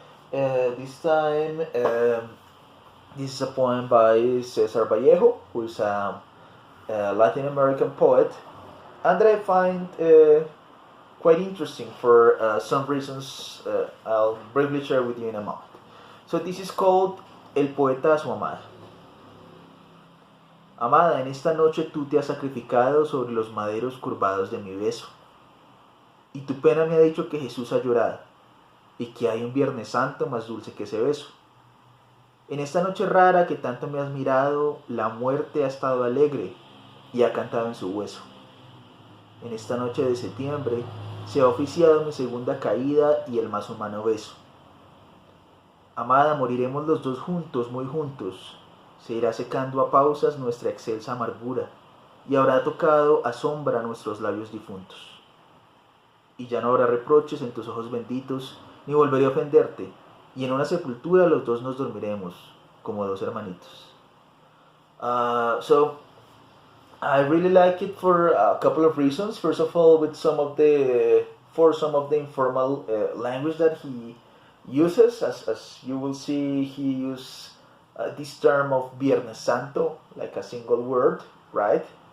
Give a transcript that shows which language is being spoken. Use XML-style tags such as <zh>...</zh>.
<en>This time, this is a poem by Cesar Vallejo, who is a Latin American poet, and that I find quite interesting for some reasons I'll briefly share with you in a moment. So this is called El poeta a su amada.</en> <es>Amada, en esta noche tú te has sacrificado sobre los maderos curvados de mi beso. Y tu pena me ha dicho que Jesús ha llorado y que hay un Viernes Santo más dulce que ese beso. En esta noche rara que tanto me has mirado, la muerte ha estado alegre y ha cantado en su hueso. En esta noche de septiembre se ha oficiado mi segunda caída y el más humano beso. Amada, moriremos los dos juntos, muy juntos. Se irá secando a pausas nuestra excelsa amargura y habrá tocado a sombra nuestros labios difuntos. Y ya no habrá reproches en tus ojos benditos, ni volveré a ofenderte, y en una sepultura los dos nos dormiremos, como dos hermanitos.</es> <en>So I really like it for a couple of reasons. First of all, with some of the informal language that he uses, as you will see, he uses this term of Viernes Santo, like a single word, right?</en>